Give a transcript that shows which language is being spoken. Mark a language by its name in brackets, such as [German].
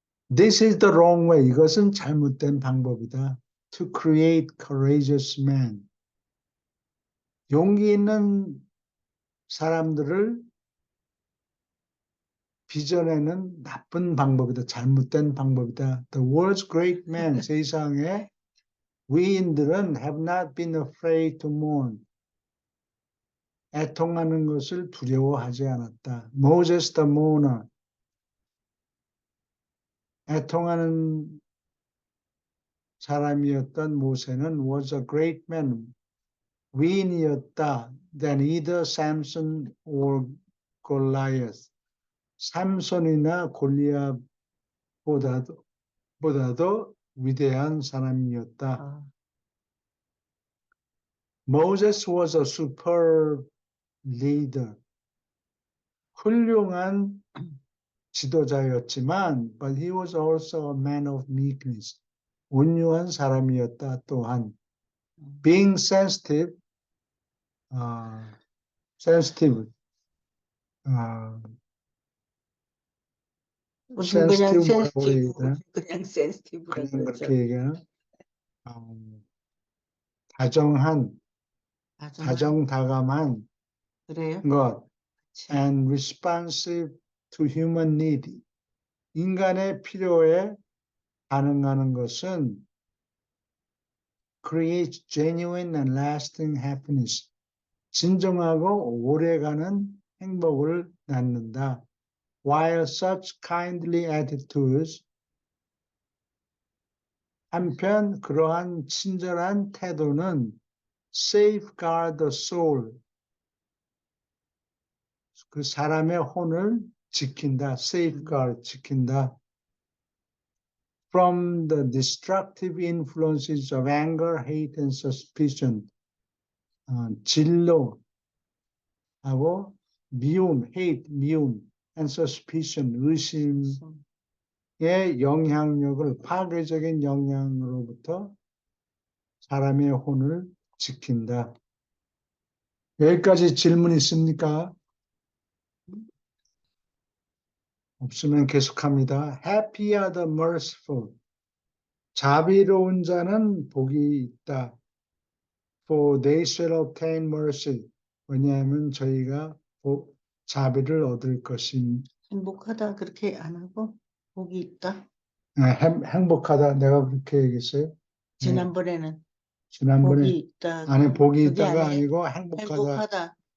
[English] This is the wrong way. [Korean] 이것은 잘못된 방법이다. [English] To create courageous men. [Korean] 용기 있는 사람들을 빚어내는 나쁜 방법이다. 잘못된 방법이다. [English] The world's great men, [Korean] 세상의 위인들은 [English] have not been afraid to mourn. [Korean] 애통하는 것을 두려워하지 않았다. [English] Moses the mourner. [Korean] 애통하는 사람이었던 모세는 [English] was a great man. [Korean] 위인이었다. [English] Than either Samson or Goliath. [Korean] 삼손이나 골리앗보다도 위대한 사람이었다. 아, [English] Moses was a superb leader. [Korean] 훌륭한 지도자였지만, [English] but he was also a man of meekness. [Korean] 온유한 사람이었다. 또한 [English] being sensitive, sensitive, [Korean] 무슨 그냥 sensitive 뭐라고 [English] 센스티브, [Korean] 얘기하나? 그냥 센스티브라고 그냥 그러죠. 그렇게 얘기하나? 다정한, 다정다감한 그래요? 것, [English] and responsive to human need. [Korean] 인간의 필요에 반응하는 것은 [English] creates genuine and lasting happiness. [Korean] 진정하고 오래가는 행복을 낳는다. [English] While such kindly attitudes, [Korean] 한편 그러한 친절한 태도는 [English] safeguard the soul, [Korean] 그 사람의 혼을 지킨다. safeguard, 지킨다. [English] From the destructive influences of anger, hate, and suspicion. [Korean] 진노하고 미움, hate, 미움, [English] and suspicion, [Korean] 의심의 영향력을, 파괴적인 영향으로부터 사람의 혼을 지킨다. 여기까지 질문 있습니까? 없으면 계속합니다. [English] Happy are the merciful. [Korean] 자비로운 자는 복이 있다. [English] For they shall obtain mercy. [Korean] 왜냐하면 저희가 자비를 얻을 것임. 행복하다 그렇게 안 하고 복이 있다. 행복하다. 내가 그렇게 얘기했어요. 지난번에는 지난번에 복이 있다. 안에 복이 그게 있다가 아니에요? 아니고 행복하다. 행복하다.